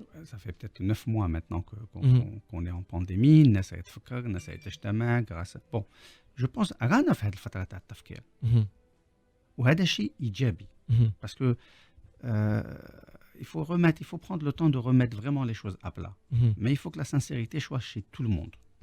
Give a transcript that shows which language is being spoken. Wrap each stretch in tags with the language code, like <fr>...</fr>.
<fr>Ça fait peut-être 9 mois maintenant qu'on est en pandémie.</fr> <ar>الناس يتفكر، الناس يتجتمع grâce.</ar> <fr>Bon, je pense</fr> <ar>رانا في هذه الفترة تاع التفكير. وهذا شيء إيجابي.</ar> <fr>Parce que il faut prendre le temps de remettre vraiment les choses à plat. Mais il faut que la sincérité soit chez tout le monde.</fr>